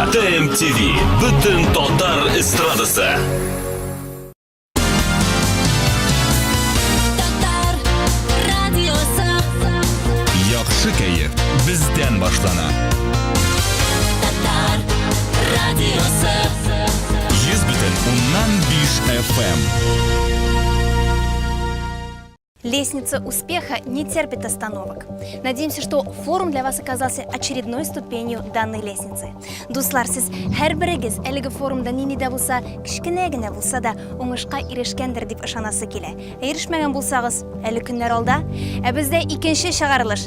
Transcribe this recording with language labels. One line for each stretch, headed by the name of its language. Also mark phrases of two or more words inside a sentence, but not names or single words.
Tatar: TMTV, бөтен татар эстрадасы. Яхшы кәеф бездән башлана. Татар радиосы. 100,5 FM.
Russian: Лестница успеха не терпит остановок. Надеемся, что форум для вас оказался очередной ступенью данной лестницы.
Tatar: Дуслар, сіз һәрберегез әлеге форумда нинидә булса, кичкенә генә булса да уңышка ирешкәндер дип ышанасы килә. Ирешмәгән булсагыз, әле көннәр алда. Бездә икенче чыгарылыш.